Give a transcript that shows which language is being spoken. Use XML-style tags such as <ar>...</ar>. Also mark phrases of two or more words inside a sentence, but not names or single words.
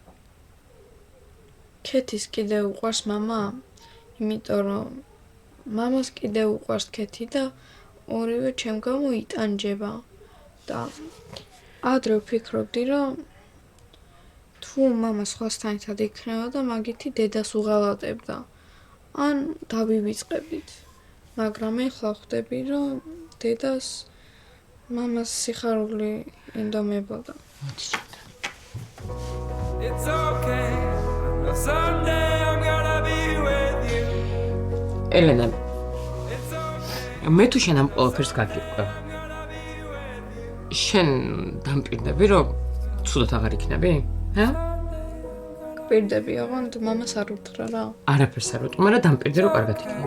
<ka>ქეთის კიდე უყვარს მამა, იმიტომ რომ მამას კიდე უყვარს ქეთი და ორივე ჩემ გამო იტანჯება და ადრე ვფიქრობდი, რომ თუ მამა სხვასთან ერთად იქნება და მაგითი დედას უღალატებდა, ან დავივიწყებდით. მაგრამ ეხლა ხვდები, რომ დედას მამას სიხარული ინდომებოდა.</ka> <en>It's okay. Someday I'm gonna be with you.</en> <ka>ელენა, მე თუ შენ ამ ყველაფერს გაგიყვე. შენ დამპირდები, რომ ცუდად აღარ იქნები? ჰა? პირდები, აღარ მამას არ უთხრა რა. არაფერს არ უტყმა რა დამპირდი რომ კარგად იქნება.</ka>